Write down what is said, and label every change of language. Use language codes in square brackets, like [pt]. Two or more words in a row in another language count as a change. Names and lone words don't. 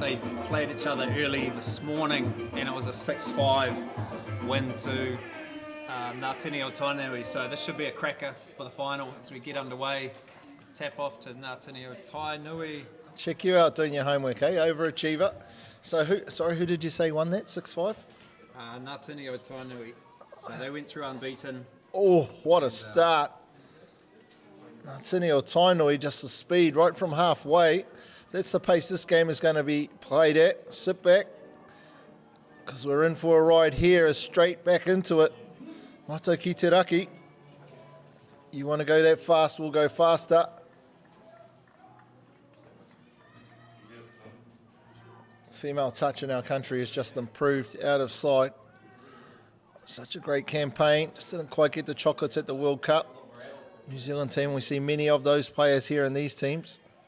[en] They played each other early this morning, and it was a 6-5 win to Tini o Tainui. So this should be a cracker for the final as we get underway. Tap off to Tini o Tainui. Check you out doing your homework, eh? Overachiever. So who did you say won that? 6-5? Tini o Tainui. So they went through unbeaten. Oh, what a start. Tini o Tainui, just the speed right from halfway. That's the pace this game is going to be played at. Sit back, because we're in for a ride here, straight back into it. Matou ki te Raki. You want to go that fast, we'll go faster. Female touch in our country has just improved out of sight. Such a great campaign. Just didn't quite get the chocolates at the World Cup. New Zealand team, we see many of those players here in these teams.